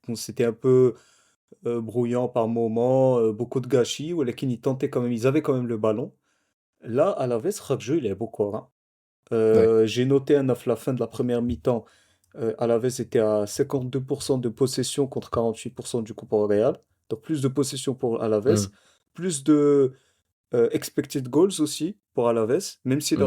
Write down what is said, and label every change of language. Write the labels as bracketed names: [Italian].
[French] Donc c'était un peu brouillant par moments, beaucoup de gâchis, [Arabic] ولكن [French] ils tentaient quand même, ils avaient quand même le ballon. Là, [Arabic] Alaves خرجوا يلعبوا كورة. [French] Ouais. J'ai noté à la fin de la première mi-temps, Alaves était à 52% de possession contre 48% du coup pour le Real. Donc plus de possession pour Alaves, Mmh, plus de expected goals aussi pour Alaves, même si le